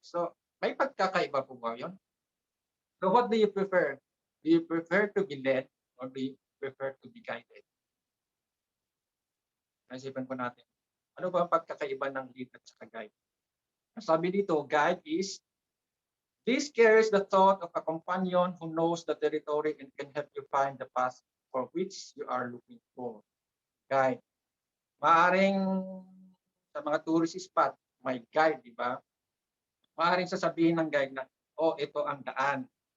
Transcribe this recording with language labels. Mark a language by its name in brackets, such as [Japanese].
[Filipino] So, may pagkakaiba po ba yun? [English] So, what do you prefer? Do you prefer to be led or do you prefer to be guided? [Filipino] Naisipan po natin. Ano ba ang pagkakaiba ng lead at saka guide? Sabi dito, [English] guide is, this carries the thought of a companion who knows the territory and can help you find the path for which you are looking for. Guide. [Filipino] Maaring sa mga tourist spot, may guide, di ba? Maaring sasabihin ng guide na, ito ang daan.